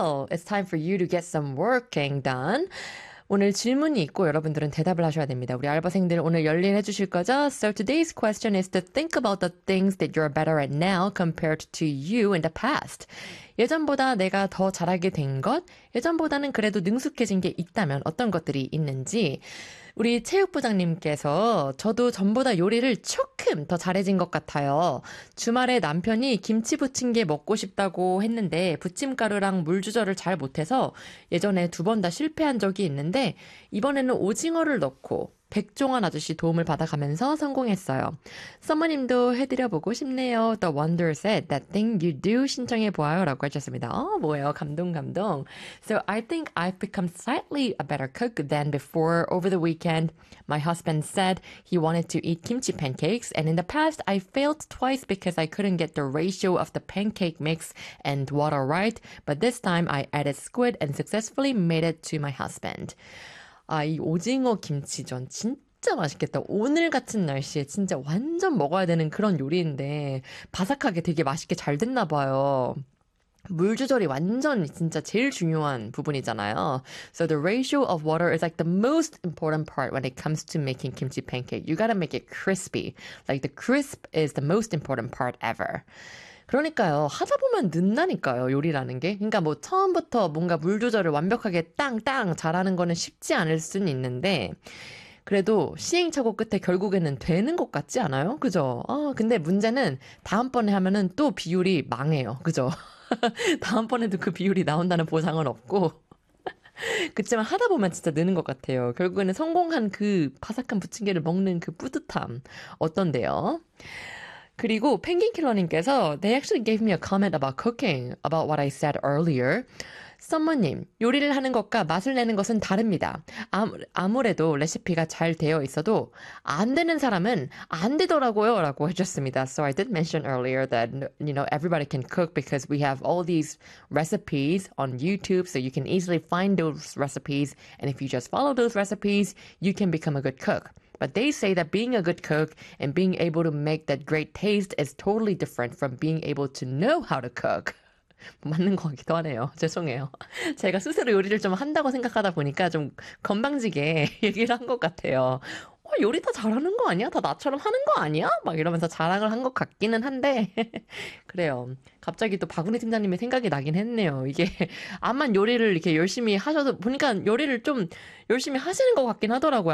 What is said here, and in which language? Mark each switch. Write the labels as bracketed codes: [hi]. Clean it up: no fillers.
[en] It's time for you to get some working done. [ko] 오늘 질문이 있고 여러분들은 대답을 하셔야 됩니다. 우리 알바생들 오늘 열일해 주실 거죠? [en] So today's question is to think about the things that you're better at now compared to you in the past. [ko] 예전보다 내가 더 잘하게 된 것, 예전보다는 그래도 능숙해진 게 있다면 어떤 것들이 있는지 우리 체육부장님께서 저도 전보다 요리를 조금 더 잘해진 것 같아요. 주말에 남편이 김치 부친 게 먹고 싶다고 했는데 부침가루랑 물 조절을 잘 못해서 예전에 두 번 다 실패한 적이 있는데 이번에는 오징어를 넣고 백종원 아저씨 도움을 받아가면서 성공했어요. 선모님도 해드려보고 싶네요. [en] The Wonder said that thing you do [ko] 신청해보아요 라고 하셨습니다. 어, 뭐예요? 감동 감동. [en] So I think I've become slightly a better cook than before over the weekend. My husband said he wanted to eat kimchi pancakes and in the past I failed twice because I couldn't get the ratio of the pancake mix and water right. But this time I added squid and successfully made it to my husband. [ko] 아, 이 오징어 김치전 진짜 맛있겠다. 오늘 같은 날씨에 진짜 완전 먹어야 되는 그런 요리인데 바삭하게 되게 맛있게 잘 됐나 봐요. 물 조절이 완전 진짜 제일 중요한 부분이잖아요. [en] So the ratio of water is like the most important part when it comes to making kimchi pancake. You gotta make it crispy. Like the crisp is the most important part ever. [ko] 그러니까요. 하다 보면 는다니까요. 요리라는 게. 그러니까 뭐 처음부터 뭔가 물 조절을 완벽하게 땅땅 잘하는 거는 쉽지 않을 수는 있는데 그래도 시행착오 끝에 결국에는 되는 것 같지 않아요? 그죠? 아, 근데 문제는 다음번에 하면은 또 비율이 망해요. 그죠? 다음번에도 그 비율이 나온다는 보상은 없고 그치만 하다 보면 진짜 느는 것 같아요. 결국에는 성공한 그 바삭한 부침개를 먹는 그 뿌듯함 어떤데요? 그리고 펭귄킬러님께서 [en] They actually gave me a comment about cooking, about what I said earlier. [ko] 선모님, 요리를 하는 것과 맛을 내는 것은 다릅니다. 아무래도 레시피가 잘 되어 있어도 안 되는 사람은 안 되더라고요 라고 해줬습니다. [en] So I did mention earlier that, you know, everybody can cook because we have all these recipes on YouTube, so you can easily find those recipes, and if you just follow those recipes, you can become a good cook. But they say that being a good cook and being able to make that great taste is totally different from being able to know how to cook. [ko] 맞는 것 같기도 하네요. 죄송해요. 제가 스스로 요리를 좀 한다고 생각하다 보니까 좀 건방지게 얘기를 한 것 같아요. 어, 요리 다 잘하는 거 아니야? 다 나처럼 하는 거 아니야? 막 이러면서 자랑을 한 것 같기는 한데 그래요. 갑자기 또 박은희 팀장님의 생각이 나긴 했네요. 이게 암만 요리를 이렇게 열심히 하셔도 보니까 요리를 좀 열심히 하시는 것 같긴 하더라고요.